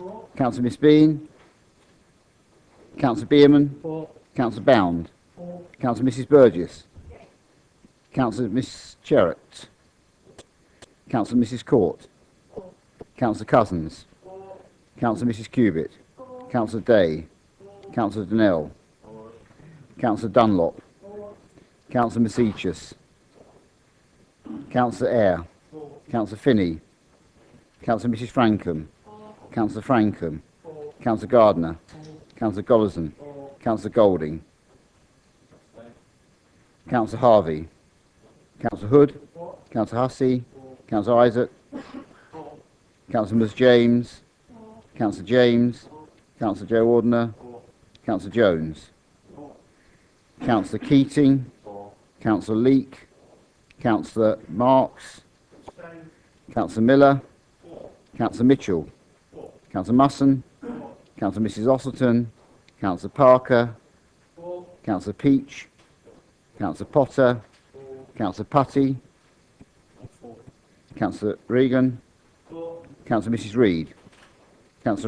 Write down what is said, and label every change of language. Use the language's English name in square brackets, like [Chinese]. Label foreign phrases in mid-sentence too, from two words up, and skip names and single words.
[English] Councillor Miss Bean. Councillor Bierman. Councillor Bound. Councillor Mrs Burgess. Councillor Miss Cherrett. Councillor Mrs Court. Councillor Cousins. Councillor Mrs Cubitt. Councillor Day. Councillor Donnell. Councillor Dunlop. Councillor Masichus. Councillor Eyre. Councillor Finney. Councillor Mrs Frankham. Councillor Frankham. Councillor Gardner. Councillor Gollison. Councillor Golding. Councillor Harvey. Councillor Hood. Councillor Hussey. Councillor Isaac. Councillor Miss James. Councillor James. Councillor Joe Ordner. Councillor Jones. Councillor Keating. Councillor Leake. Councillor Marks, Councillor Miller, Councillor Mitchell, Councillor Musson, Councillor Mrs Ossleton, Councillor Parker, Councillor Peach, Councillor Potter, Councillor Putty, Councillor Regan, Councillor Mrs Reid, Councillor